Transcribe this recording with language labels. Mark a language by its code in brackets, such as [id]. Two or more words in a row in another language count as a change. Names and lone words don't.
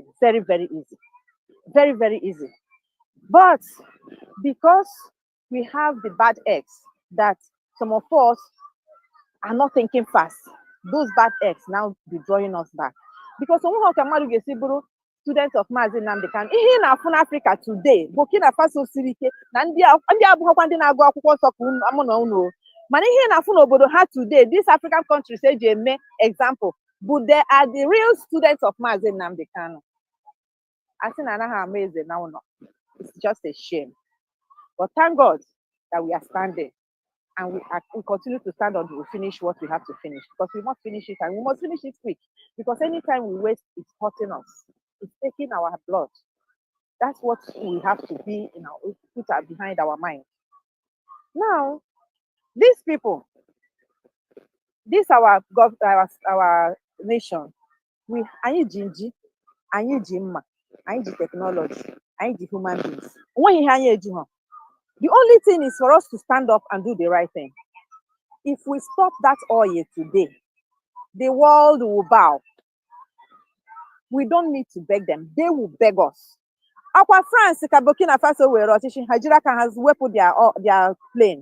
[en] Very, very easy. Very, very easy. But because we have the bad eggs that some of us are not thinking fast, those bad eggs now be drawing us back. Because students of [ig] Mazi Nnamdi Kanu, ihe na-afụ n'Africa today, Burkina Faso siri ike na ndị abụghịkwa ndị na-agụ akwụkwọ nsọ ka amụ na unu. Mana ihe na-afụ n'obodo ha [en] today, these African countries [ig] eji eme [en] example, but they are the real students of Mazi Nnamdi Kanu. I think [ig] anaghị ama eze na ụlọ. [en] It's just a shame. But thank God that we are standing and we continue to stand until we finish what we have to finish, because we must finish it and we must finish it quick, because anytime we waste, it's hurting us. It's taking our blood. That's what we have to be put behind our mind. Now, these people, this our nation, [ig] anyị ji nji, anyị ji mma, anyị ji technology, anyị ji [en] human beings. The only thing is for us to stand up and do the right thing. If we stop that oil today, the world will bow. We don't need to beg them. They will beg us. Our France, Burkina Faso, were has weapon their plane.